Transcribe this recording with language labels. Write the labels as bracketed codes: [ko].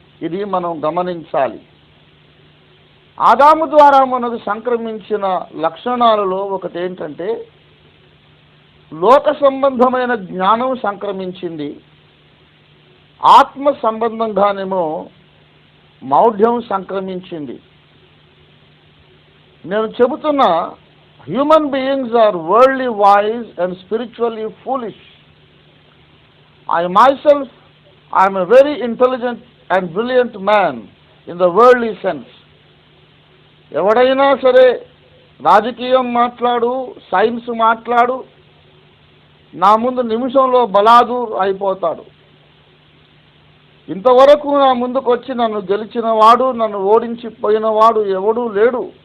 [te] ఇది మనం గమనించాలి. ఆదాము ద్వారా మనకు సంక్రమించిన లక్షణాలలో ఒకటేంటంటే, లోక సంబంధమైన జ్ఞానం సంక్రమించింది. ఆత్మ సంబంధంగానేమో మౌఢ్యం సంక్రమించింది. నేను చెబుతున్నా, [en] Human beings are worldly wise and spiritually foolish. I myself am a very intelligent and brilliant man in the worldly sense. [te] ఎవడైనా సరే రాజకీయం మాట్లాడు, సైన్స్ మాట్లాడు, నా ముందు నిమిషంలో బలాదూర్ అయిపోతాడు. ఇంతవరకు నా ముందుకు వచ్చి నన్ను గెలిచిన వాడు, నన్ను ఓడించిపోయినవాడు ఎవడూ లేడు.